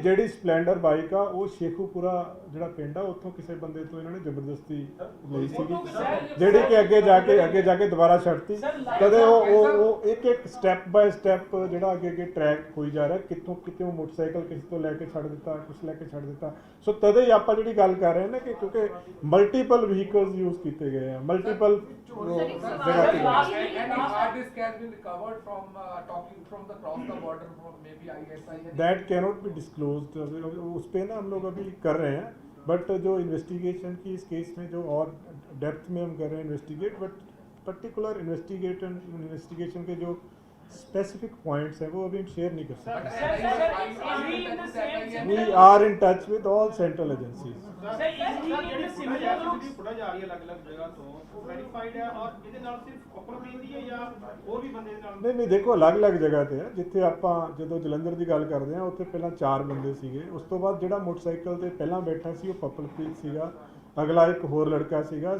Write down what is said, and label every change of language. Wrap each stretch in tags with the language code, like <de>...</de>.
<pa>ਜਿਹੜੀ Splendor bike ਆ ਉਹ ਸ਼ੇਖੂਪੁਰਾ ਜਿਹੜਾ ਪਿੰਡ ਆ ਉੱਥੋਂ ਕਿਸੇ ਬੰਦੇ ਤੋਂ ਇਹਨਾਂ ਨੇ ਜ਼ਬਰਦਸਤੀ ਲਈ ਸੀਗੀ, ਜਿਹੜੀ ਕਿ ਅੱਗੇ ਜਾ ਕੇ ਦੁਬਾਰਾ ਛੱਡਤੀ। ਕਦੇ ਉਹ ਇੱਕ ਸਟੈਪ ਬਾਏ ਸਟੈਪ ਜਿਹੜਾ ਅੱਗੇ ਟਰੈਕ ਹੋਈ ਜਾ ਰਿਹਾ, ਕਿਤੋਂ ਮੋਟਰਸਾਈਕਲ ਕਿਸੇ ਤੋਂ ਲੈ ਕੇ ਛੱਡ ਦਿੱਤਾ, ਕੁਛ ਲੈ ਕੇ ਛੱਡ ਦਿੱਤਾ। ਸੋ ਤਦੇ ਹੀ ਆਪਾਂ ਜਿਹੜੀ ਗੱਲ ਕਰ ਰਹੇ ਨੇ ਕਿ ਕਿਉਂਕਿ ਮਲਟੀਪਲ ਵਹੀਕਲਸ ਯੂਜ਼ ਕੀਤੇ ਗਏ ਆ, ਮਲਟੀਪਲ ਜਗ੍ਹਾ ਤੇ।</pa> <en>hard disk has been recovered from talking from the cross the border from maybe ISI. That cannot be disclosed,</en> <hi>उस पे ना हम लोग अभी कर रहे हैं, बट जो इन्वेस्टिगेशन की इस केस में जो और डेप्थ में हम कर रहे हैं इन्वेस्टिगेट, बट पर्टिकुलर इन्वेस्टिगेशन के जो स्पेसिफिक पॉइंट्स हैं वो अभी हम शेयर नहीं कर सकते।</hi> <en>We are in touch with all central agencies.</en> <pa>Footage ਆ ਰਹੀ ਹੈ ਅਲੱਗ-ਅਲੱਗ ਜਗ੍ਹਾ ਤੋਂ, ਉਹ ਵੈਰੀਫਾਈਡ ਹੈ ਔਰ ਇਹਦੇ ਨਾਲ ਸਿਰਫ ਪਪਲਪ੍ਰੀਤ ਦੀ ਹੈ ਜਾਂ ਹੋਰ ਵੀ ਬੰਦੇ ਦੇ ਨਾਲ? ਨਹੀਂ ਦੇਖੋ ਅਲੱਗ-ਅਲੱਗ ਜਗ੍ਹਾ ਤੇ ਹੈ, ਜਿੱਥੇ ਆਪਾਂ ਜਦੋਂ ਜਲੰਧਰ ਦੀ ਗੱਲ ਕਰਦੇ ਹਾਂ ਉੱਥੇ ਪਹਿਲਾਂ 4 ਬੰਦੇ ਸੀਗੇ, ਉਸ ਤੋਂ ਬਾਅਦ ਜਿਹੜਾ ਮੋਟਰਸਾਈਕਲ ਤੇ ਪਹਿਲਾਂ ਬੈਠਾ ਸੀ ਉਹ ਪਪਲਪ੍ਰੀਤ ਸੀਗਾ, ਅਗਲਾ ਇੱਕ ਹੋਰ ਲੜਕਾ ਸੀਗਾ।</pa>